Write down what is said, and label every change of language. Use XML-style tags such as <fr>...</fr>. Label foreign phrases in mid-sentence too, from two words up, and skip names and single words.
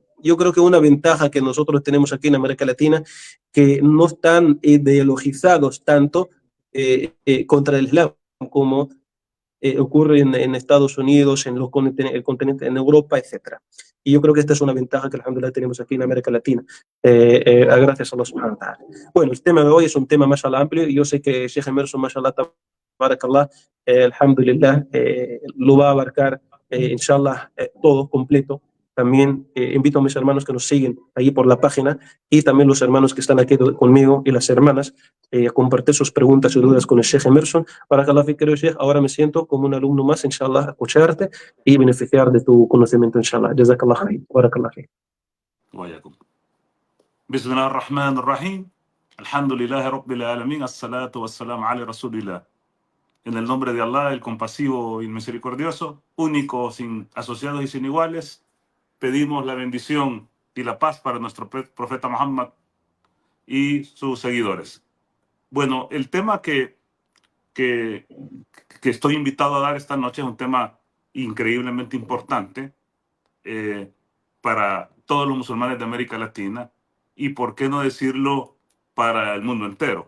<es>Yo creo que una ventaja que nosotros tenemos aquí en América Latina, que no están ideologizados tanto contra el Islam como ocurre en Estados Unidos, el continente, en Europa, etcétera. Y yo creo que esta es una ventaja que alhamdulillah tenemos aquí en América Latina, gracias a Allah</es> <ar>سبحانه وتعالى.</ar> <es>Bueno, el tema de hoy es un tema más amplio, y yo sé que Sheikh Emerson,</es> <ar>ما شاء الله، تبارك الله، الحمد لله,</ar> <es>lo va a abarcar, inshallah, todo completo. También invito a mis hermanos que nos siguen ahí por la página, y también los hermanos que están aquí conmigo, y las hermanas, a compartir sus preguntas y dudas con el Sheikh Emerson.</es> <ar>بارك الله فيك,</ar> <es>querido Sheikh. Ahora me siento como un alumno más, inshallah, a escucharte y beneficiar de tu conocimiento, inshallah.</es> <ar>جزاك الله خير. بارك الله فيك. وإياكم. بسم الله الرحمن الرحيم. الحمد لله رب العالمين. الصلاة والسلام على رسول الله.</ar> <es>En el nombre de Allah, el compasivo y misericordioso, único, sin asociados y sin iguales, pedimos la bendición y la paz para nuestro profeta Muhammad y sus seguidores. Bueno, el tema que estoy invitado a dar esta noche es un tema increíblemente importante para todos los musulmanes de América Latina, y por qué no decirlo, para el mundo entero.</es>